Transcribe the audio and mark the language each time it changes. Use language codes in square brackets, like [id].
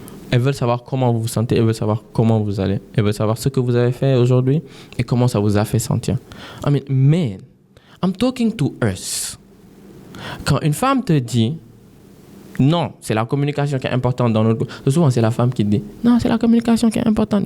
[fr] Elles veulent savoir comment vous vous sentez, elles veulent savoir comment vous allez, elles veulent savoir ce que vous avez fait aujourd'hui et comment ça vous a fait sentir. [en] I mean, man, I'm talking to us. [fr] Quand une femme te dit, non, c'est la communication qui est importante dans notre couple. Souvent, c'est la femme qui dit, non, c'est la communication qui est importante.